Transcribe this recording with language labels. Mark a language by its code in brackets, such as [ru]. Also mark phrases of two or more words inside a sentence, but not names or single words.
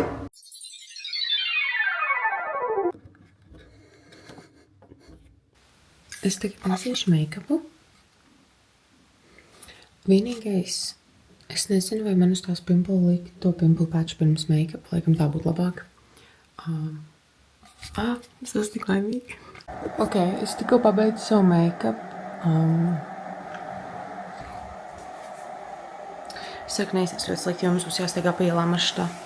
[lv] Es tagad nesiešu make-upu. Vienīgais, es nezinu, vai man uz tās pimple likt to [en] pimple patch [lv] pirms make-up, laikam tā būtu labāk. Es esmu tik laimīga. Ok, es tikko pabeidzu savu make-up. Es saku, neesies ļoti slikti, jo mums būs jāsteigā pa ielām maršrutā.